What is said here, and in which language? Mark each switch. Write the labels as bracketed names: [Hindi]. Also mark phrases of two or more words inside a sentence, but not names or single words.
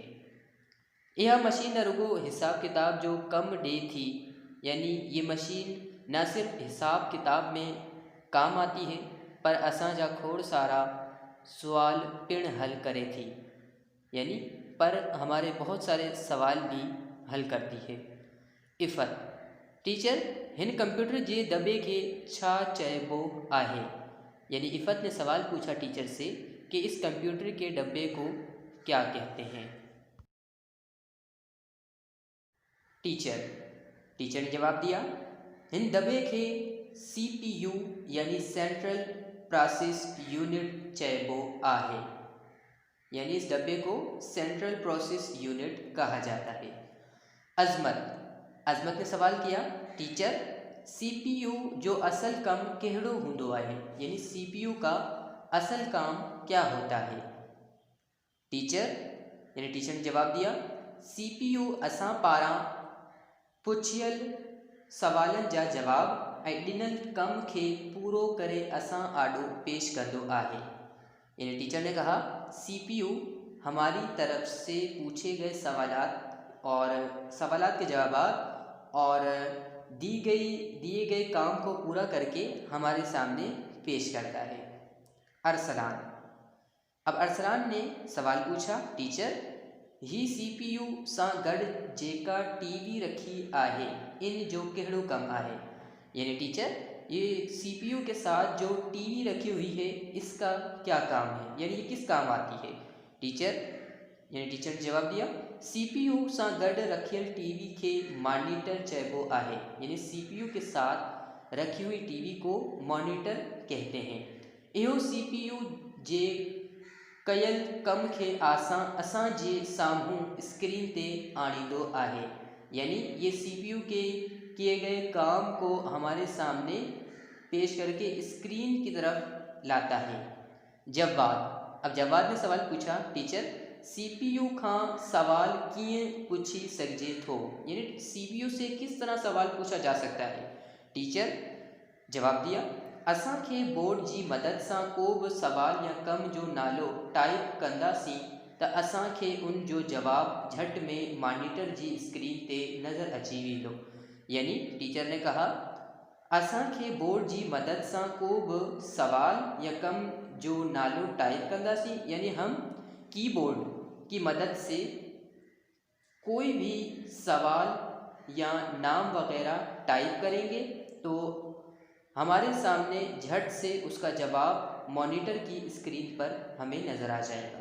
[Sindhi] यह मशीन न रुगो हिसाब किताब जो कम ॾे थी, [Urdu] یعنی یہ مشین نہ صرف حساب کتاب میں کام آتی ہے, [Sindhi] पर असांजा खोड़ सारा सवाल पिण हल करे थी, [Urdu] یعنی پر ہمارے بہت سارے سوال بھی حل کرتی ہے. [Sindhi] इफ़त: टीचर, हिन कंप्यूटर जे दॿे खे छा चइबो आहे? [Urdu] یعنی عفت نے سوال پوچھا ٹیچر سے کہ اس کمپیوٹر کے ڈبے کو کیا کہتے ہیں. ٹیچر نے جواب دیا, [Sindhi] हिन दॿे खे CPU यानी [English] Central Process Unit [Sindhi] चइबो आहे। [Urdu] یعنی اس ڈبے کو [English] Central Process Unit [Urdu] کہا جاتا ہے. عظمت نے سوال کیا, [Sindhi] टीचर CPU जो असल कम कहिड़ो हूंदो आहे? [Urdu] یعنی CPU کا اصل کام کیا ہوتا ہے? ٹیچر نے جواب دیا, [Sindhi] CPU असां पारां पुछियल सवालन जा जवाब ऐं ॾिनल कम खे पूरो करे असां आॾो पेश कंदो आहे। [Urdu] یعنی ٹیچر نے کہا CPU ہماری طرف سے پوچھے گئے سوالات کے جواب اور دیے گئے کام کو پورا کر کے ہمارے سامنے پیش کرتا ہے. اب ارسلان نے سوال پوچھا, [Sindhi] टीचर ही CPU सां गॾु जेका TV रखी आहे इन जो कहिड़ो कम आहे? [Urdu] یعنی ٹیچر یہ CPU کے ساتھ جو TV رکھی ہوئی ہے اس کا کیا کام ہے، یعنی یہ کس کام آتی ہے? ٹیچر نے جواب دیا, [Sindhi] CPU सां गॾु रखियल TV खे मॉनिटर चइबो आहे। [Urdu] یعنی CPU کے ساتھ رکھی ہوئی TV کو مانیٹر کہتے ہیں. [Sindhi] इहो CPU जे कयल कम खे असां जे साम्हूं स्क्रीन ते आणींदो आहे। [Urdu] یعنی یہ CPU کے کیے گئے کام کو ہمارے سامنے پیش کر کے اسکرین کی طرف لاتا ہے. اب جواب نے سوال پوچھا, [Sindhi] टीचर CPU खां सवाल कीअं पुछी सघिजे थो? [Urdu] یعنی CPU سے کس طرح سوال پوچھا جا سکتا ہے? ٹیچر جواب دیا, [Sindhi] असांखे बोर्ड जी मदद सां को बि सवाल या कम जो नालो टाइप कंदासीं त असांखे उन जो जवाब झट में मॉनिटर जी स्क्रीन ते नज़र अची वेंदो। [Urdu] یعنی ٹیچر نے کہا [Sindhi] असांखे बोर्ड जी मदद सां को बि सवाल या कम जो नालो टाइप कंदासीं, [Urdu] یعنی ہم کی بورڈ کی مدد سے کوئی بھی سوال یا نام وغیرہ ٹائپ کریں گے تو ہمارے سامنے جھٹ سے اس کا جواب مانیٹر کی اسکرین پر ہمیں نظر آ جائے گا.